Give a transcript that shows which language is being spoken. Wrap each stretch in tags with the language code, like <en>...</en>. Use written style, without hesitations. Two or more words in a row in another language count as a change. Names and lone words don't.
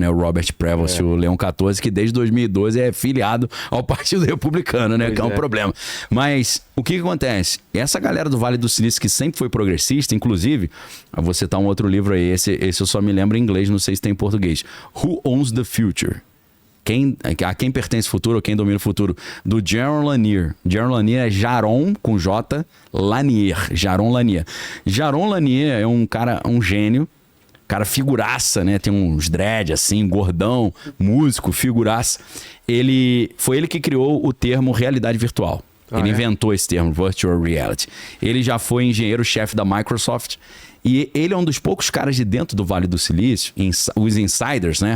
<pt>O Robert Prevost, o Leão XIV, que desde 2012 é filiado ao Partido Republicano, né? Pois que é um problema. Mas o que acontece? Essa galera do Vale do Silício, que sempre foi progressista, inclusive, vou citar um outro livro aí, esse eu só me lembro em inglês, não sei se tem em português. Who Owns the Future? A quem pertence o futuro ou quem domina o futuro? Do Jaron Lanier. Jaron Lanier é Jaron com J, Lanier. Jaron Lanier. Jaron Lanier é um cara, um gênio, cara figuraça, né? Tem uns dread assim, gordão, músico, figuraça. Foi ele que criou o termo realidade virtual. Ele inventou esse termo,</pt> <en>Virtual Reality.</en> <pt>Ele já foi engenheiro-chefe da Microsoft. E ele é um dos poucos caras de dentro do Vale do Silício, os insiders, né?</pt>